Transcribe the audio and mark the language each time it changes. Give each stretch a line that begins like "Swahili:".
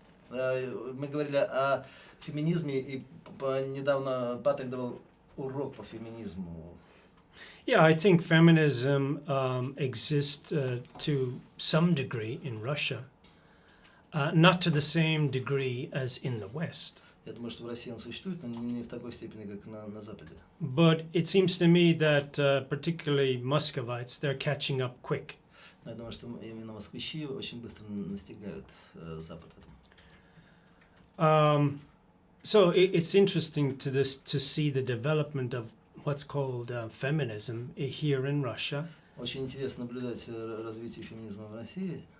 Russian: Мы говорили о феминизме, и недавно Патрик давал урок по феминизму.
English: Yeah, I think feminism exists to some degree in Russia, not to the same degree as in the West.
Russian: Я думаю, что в России он существует, но не в такой степени, как на Западе.
English: But it seems to me that particularly Muscovites, they're catching up quick.
Russian: Я думаю, что именно москвичи очень быстро настигают Запад в этом.
English: So it's interesting to see the development of what's called feminism here in Russia.
Russian: Очень интересно наблюдать развитие феминизма в России.